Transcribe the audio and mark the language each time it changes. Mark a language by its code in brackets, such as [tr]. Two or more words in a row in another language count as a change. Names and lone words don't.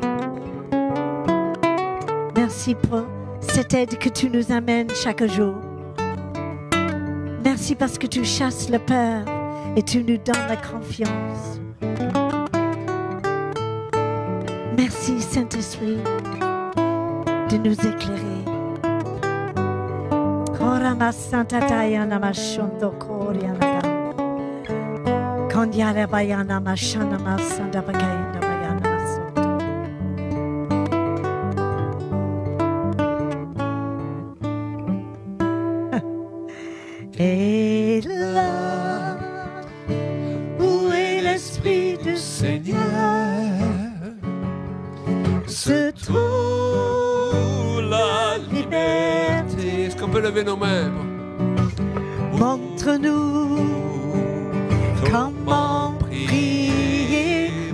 [fr] Merci pour cette aide que tu nous amènes chaque jour. Merci parce que tu chasses la peur et tu nous donnes la confiance. Merci Saint-Esprit de nous éclairer. Korama Santa Tayana Mashondo Koriana. Kondiara Bayana Mashana Masanda Bagayana Bayana Masoto. Et là où est l'Esprit du Seigneur se trouve la liberté. Est-ce qu'on peut lever nos mains? Montre-nous comment prier.